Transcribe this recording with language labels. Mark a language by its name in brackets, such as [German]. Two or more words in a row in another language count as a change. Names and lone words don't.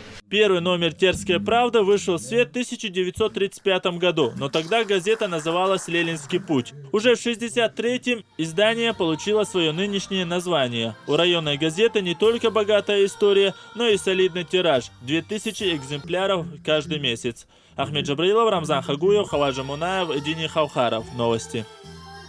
[Russian] Первый номер «Терская правда» вышел в свет в 1935 году, но тогда газета называлась «Ленинский путь». Уже в 1963-м издание получило свое нынешнее название. У районной газеты не только богатая история, но и солидный тираж – 2000 экземпляров каждый месяц. Ахмед Джабраилов, Рамзан Хагуев, Хаваджа Мунаев, Эдини Хаухаров. Новости.